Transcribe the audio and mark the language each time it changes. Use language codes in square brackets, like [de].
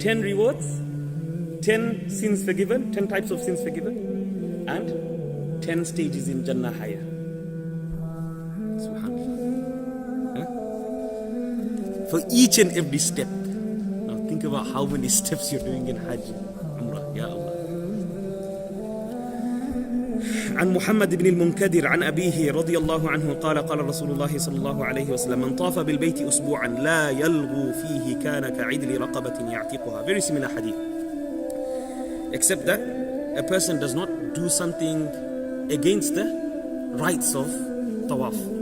[en] 10 rewards, 10 sins forgiven, 10 types of sins forgiven, and 10 stages in Jannah higher. For each and every step. Now think about how many steps you're doing in Hajj, Umrah, Ya Allah. [ar] عن محمد بن المنكدر عن أبيه رضي الله عنه قال قال رسول الله صلى الله عليه وسلم من طاف بالبيت أسبوعا لا يلغو فيه كان كعدل رقبة يعتقها. [en] Very similar hadith, except that a person does not do something against the rights of tawaf.